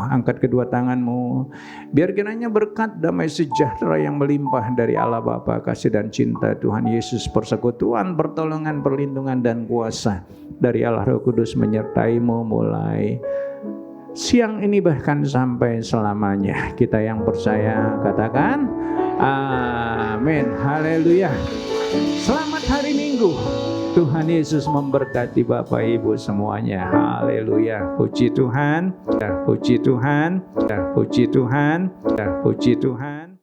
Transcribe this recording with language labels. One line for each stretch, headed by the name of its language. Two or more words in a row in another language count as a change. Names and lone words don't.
Indonesian: Angkat kedua tangan-Mu, biar kiranya berkat damai sejahtera yang melimpah dari Allah Bapa, kasih dan cinta Tuhan Yesus, persekutuan, pertolongan, perlindungan dan kuasa dari Allah Roh Kudus menyertai-Mu mulai siang ini bahkan sampai selamanya. Kita yang percaya katakan amin. Haleluya. Selamat hari Minggu. Tuhan Yesus memberkati Bapak Ibu semuanya. Haleluya. Puji Tuhan. Puji Tuhan. Puji Tuhan. Puji Tuhan.